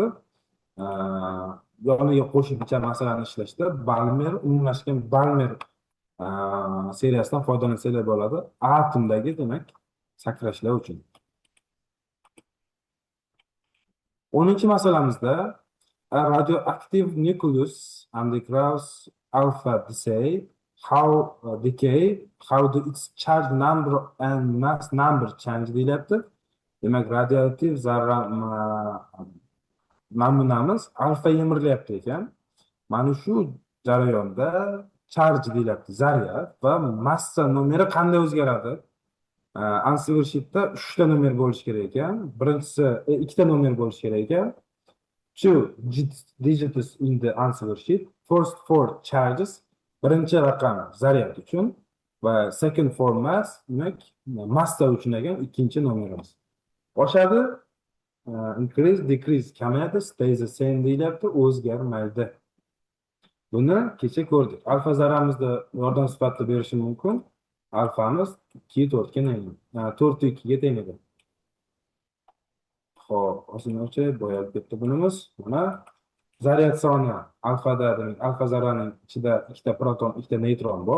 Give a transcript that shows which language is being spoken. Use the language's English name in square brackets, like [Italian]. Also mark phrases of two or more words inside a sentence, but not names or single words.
[Uzbek] Yoniga qo'shimcha masalani ishlashda Balmer, umumlashgan Balmer seriyasidan foydalansanglar bo'ladi. Atomdagi demak sakrashlar uchun. [English] 10-masalamizda a radioactive nucleus undergoes alpha decay, how do its charge number and mass number change deyilyapti. [Uzbek] Demak, radioaktiv zarra namunamiz alfa yemirilyapti ekan. Mana shu jarayonda charj deyilyapti, zaryad va massa nomeri qanday o'zgaradi? [English] Answer sheetda [Uzbek] 3 ta nomer bo'lishi kerak ekan. Birinchisi 2 ta nomer bo'lishi kerak ekan. [English] Two digits in the answer sheet. First four charges. [Uzbek] Birinchi raqam zaryad uchun va [English] second for mass, [Uzbek] demak massa uchun ekan ikkinchi nomerimiz. Oshadi, [English] increase, decrease, kamayadi, stays the same [Uzbek] deyilyapti, o'zgarmaydi. Buni kecha ko'rdik. Alfa zarramizni yordam sifatida berishi mumkin. Alfamiz 2 4 ga teng. 4 2 ga teng edi. Xo'p, osmoncha boyab ketdi bunimiz. Mana zaryad soni alfada, demak alfa zarraning ichida ikkita proton, ikkita neytron bor.